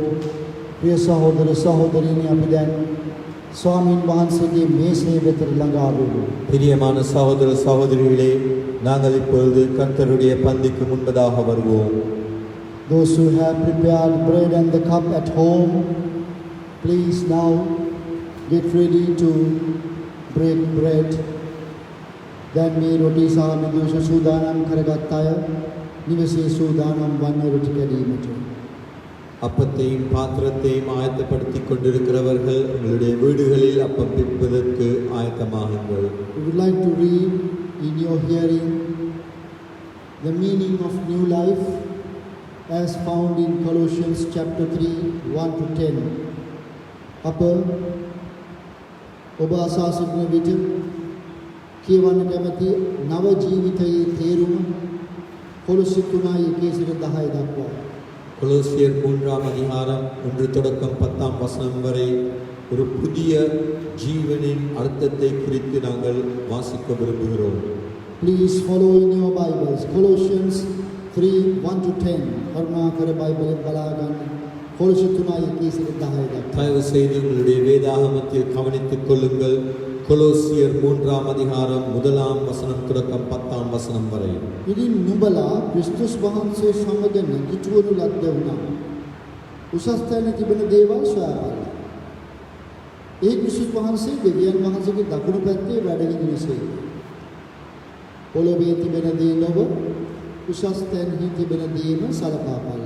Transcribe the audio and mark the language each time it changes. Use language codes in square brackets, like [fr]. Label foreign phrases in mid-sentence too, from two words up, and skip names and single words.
[si] ප්‍රිය සහෝදර සහෝදරියනි අපි දැන් ස්වාමින් වහන්සේගේ මේසේ වෙත ළඟා වෙමු. [ta] பிரியமான சகோதர சகோதரிகளே, நாங்கள் இப்பொழுது கர்த்தருடைய பந்திக்கு முன்பதாக வருவோம். [en] Those who have prepared bread and the cup at home, please now get ready to break bread. [si] දැන් මේ රොටි සහ මිදුෂ සූදානම් කරගත් අය නිවසේ සූදානම් වන්නේ රොටි කැඩීමට. [ta] அப்பத்தையும் பாத்திரத்தையும் ஆயத்தப்படுத்திக் கொண்டிருக்கிறவர்கள் உங்களுடைய வீடுகளில் அப்பம் பிற்பதற்கு ஆயத்தமாகுங்கள். [en] We would like to read in your hearing the meaning of new life as found in Colossians chapter 3, 1 to 10. [si] අප ඔබ අසා සිටින විට කියවන්න කැමති නව ජීවිතයේ තේරුම කොලොසි 3:1 10 දක්වා. [ta] கொலோசியர் 3ஆம் அதிகாரம் 1 தொடக்கம் 10ஆம் வசனம் வரை ஒரு புதிய ஜீவனின் அர்த்தத்தை குறித்து நாங்கள் வாசிக்க விரும்புகிறோம். [en] Please follow in your Bibles. Colossians 3, 1 to 10. [si] කරුණාකර බයිබලෙන් බලා ගන්න. කොලොසි 3:1 10 දක්වා. [ta] தயவு செய்து உங்களுடைய வேதாகமத்தில் கவனித்துக் கொள்ளுங்கள். கொலோசியர் 3ஆம் அதிகாரம் 1ஆம் வசனம் தொடக்கம் 10ஆம் வசனம் வரை. [si] ඉතින් නුඹලා ක්‍රිස්තුස් වහන්සේ සමග නැගිටවනු ලද්ද වුණා. උසස් තැන තිබෙන දේවල් සොයාගන්න. ඒ ක්‍රිස්තුස් වහන්සේ දෙවියන් වහන්සේගේ දකුණු පැත්තේ වැඩ ඉඳිනසේ. පොළොවේ තිබෙන දේ නොව උසස් තැන්හි තිබෙන දේම සලකා බලලා.